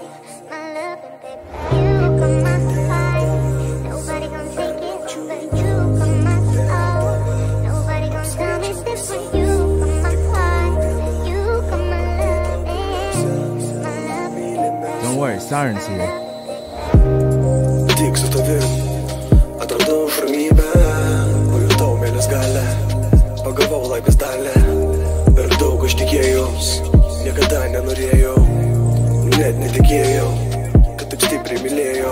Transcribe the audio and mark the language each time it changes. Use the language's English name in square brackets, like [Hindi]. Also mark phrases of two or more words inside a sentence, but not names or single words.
[English] My loving, baby. You got my heart. Nobody gon' take it over. You got my soul. Nobody gon' tell me different. You got my heart. You got my loving, baby. Don't worry, Siren's here. [Lithuanian] Tik su tavim atradau ramybę, pajutau meilės galią, pagavau laimės dalį. Per daug aš tikėjau, niekada nenorėjau, net netikėjau, kad taip stipriai mylėjau.